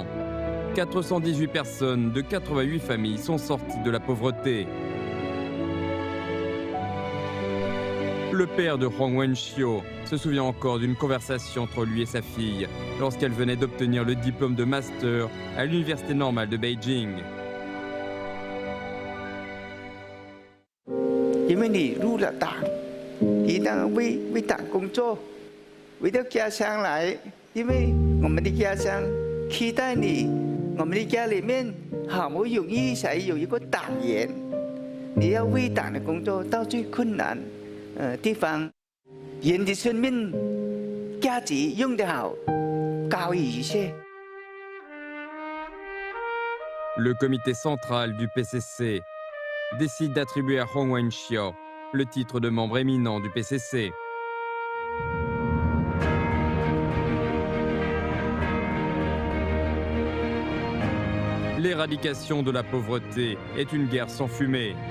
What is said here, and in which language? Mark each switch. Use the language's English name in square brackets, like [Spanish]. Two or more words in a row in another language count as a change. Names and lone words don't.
[French] 418 personnes de 88 familles sont sorties de la pauvreté. Le père de Huang Wenxiu se souvient encore d'une conversation entre lui et sa fille lorsqu'elle venait d'obtenir le diplôme de master à l'université normale de Beijing. [Chinese] 因为你入了党，一定为党工作，为了家乡来，因为我们的家乡期待你，我们的家里面好不容易才有一个党员，你要为党的工作到最困难地方，人的生命价值用得好，高于一切。 [French] Le comité central du PCC décide d'attribuer à Huang Wenxiu le titre de membre éminent du PCC. L'éradication de la pauvreté est une guerre sans fumée.